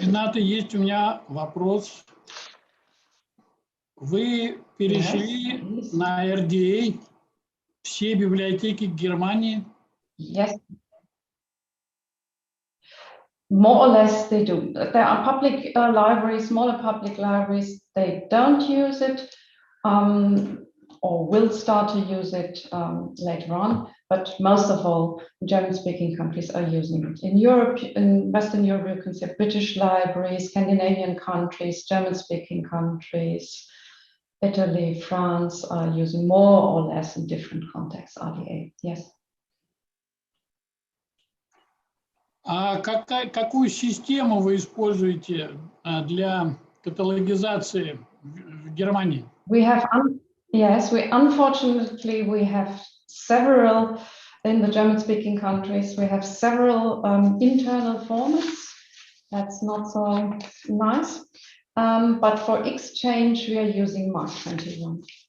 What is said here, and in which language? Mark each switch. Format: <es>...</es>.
<ru>Рената, есть у меня вопрос. Вы перешли на RDA все библиотеки Германии?</ru> <en>Yes. More or less they do. There are public libraries, smaller public libraries, they don't use it or will start to use it later on, but most of all, German-speaking countries are using it. In Europe, in Western Europe, you can see British libraries, Scandinavian countries, German-speaking countries, Italy, France are using more or less in different contexts RDA, yes.</en> <ru>А какую систему вы используете для каталогизации в Германии?</ru> <en>We have, yes, unfortunately we have several in the German-speaking countries. We have several internal formats. That's not so nice. But for exchange, we are using Mark 21.</en>